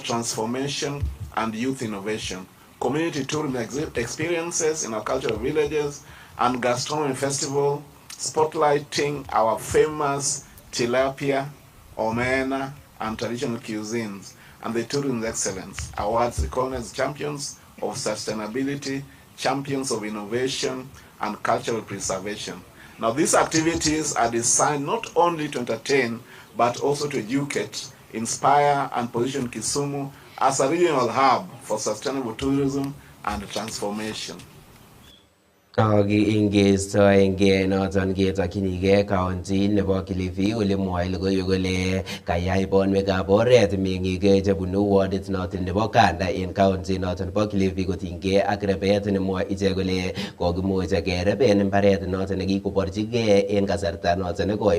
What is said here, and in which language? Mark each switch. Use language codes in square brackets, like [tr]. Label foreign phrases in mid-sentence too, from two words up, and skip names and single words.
[en] transformation and youth innovation, community tourism experiences in our cultural villages, and gastronomy festival, spotlighting our famous tilapia, omena, and traditional cuisines, and the tourism excellence awards recognize champions of sustainability, champions of innovation, and cultural preservation. Now these activities are designed not only to entertain, but also to educate, inspire, and position Kisumu as a regional hub for sustainable tourism and transformation. [kln] Ingestoenge noton ketokyinige county nebo Kilifi ole mwoe logoiwek kole kayai bonwekab oret meng'ik chebunu wardit noton nebo Kanda en county noton nebo Kilifi kotinygei ak rebet nemwoe ichek kole kokimuch kereben mbaret noton nekikoborchigei en kasarta noton nekoi.